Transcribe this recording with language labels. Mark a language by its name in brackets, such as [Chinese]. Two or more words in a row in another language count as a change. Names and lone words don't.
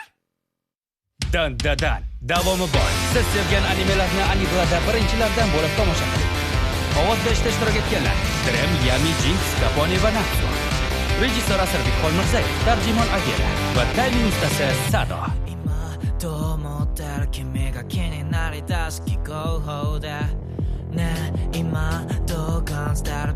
[Uzbek] Dan. Davomi bor. Siz sevgan animelarni animelarda birinchilardan bo'lib tomosha qiling. Ovoz berishda ishtirok etganlar: Drem, Yami, Jinx, Kapone va Natsu. Rejissor Asarbek Xolmirzayev, tarjimon Agera va tayling ustasi Sado. [Japanese] と思ったら君が気になりだす気候法でねえ今どう感じてる